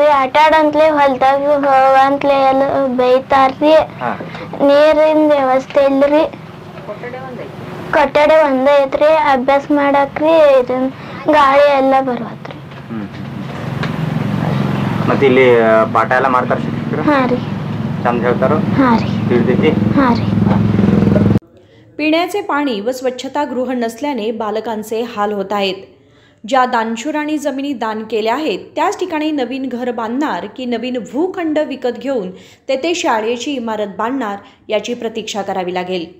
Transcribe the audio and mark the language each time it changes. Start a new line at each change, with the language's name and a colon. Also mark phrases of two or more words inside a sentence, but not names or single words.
Kannada: ಆಟ ಆಡಂತಲೇ ಹೊಲ್ದಾಗ ಹೋಗಂತಲೇ ಎಲ್ಲ ಬೈತಾರ್ರಿ. ನೀರಿನ ವ್ಯವಸ್ಥೆ ಇಲ್ರಿ. ಕೊಠಡಿ ಒಂದೇ ಐತ್ರಿ. ಅಭ್ಯಾಸ ಮಾಡಕ್ರಿ ಗಾಳಿ ಎಲ್ಲ ಬರತ್ರಿ. ಮತ್ತೆ ಇಲ್ಲಿ ಪಾಠ ಎಲ್ಲ ಮಾಡ್ತಾರೆ ಶಿಕ್ಷಕರು? ಹಾಂ ರೀ, ಚಂದ ಹೇಳ್ತಾರೋ? हां रे.
Marathi: पिण्याचे पाणी व स्वच्छतागृह नसल्याने बालकांचे हाल होत आहेत. ज्या दानशूरांनी जमिनी दान केल्या आहेत त्याच ठिकाणी नवीन घर बांधणार की नवीन भूखंड विकत घेऊन तेथे शाळेची इमारत बांधणार याची प्रतीक्षा करावी लागेल.